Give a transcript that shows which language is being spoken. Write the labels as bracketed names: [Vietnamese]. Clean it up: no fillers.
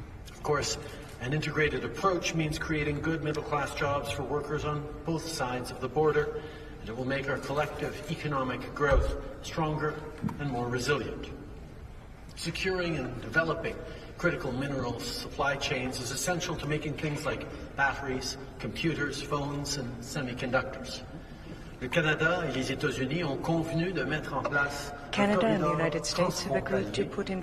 [English] Of course, an integrated approach means creating good middle-class jobs for workers on both sides of the border, and it will make our collective economic growth stronger and more resilient. Securing and developing critical mineral supply chains is essential to making things like batteries, computers, phones, and semiconductors. [French] Le Canada et les États-Unis ont convenu de mettre en place [English] Canada and the United States have agreed to put in